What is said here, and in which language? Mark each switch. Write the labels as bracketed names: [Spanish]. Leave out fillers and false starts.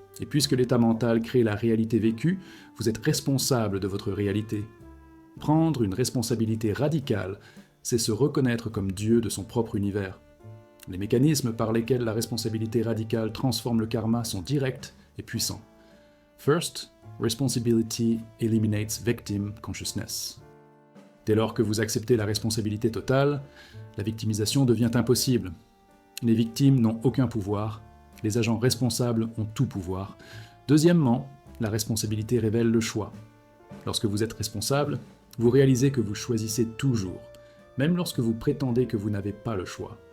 [French] Et puisque l'état mental crée la réalité vécue, vous êtes responsable de votre réalité. Prendre une responsabilité radicale, c'est se reconnaître comme Dieu de son propre univers. Les mécanismes par lesquels la responsabilité radicale transforme le karma sont directs et puissants. [English] First, responsibility eliminates victim consciousness. [French] Dès lors que vous acceptez la responsabilité totale, la victimisation devient impossible. Les victimes n'ont aucun pouvoir, les agents responsables ont tout pouvoir. Deuxièmement, la responsabilité révèle le choix. Lorsque vous êtes responsable, vous réalisez que vous choisissez toujours, même lorsque vous prétendez que vous n'avez pas le choix.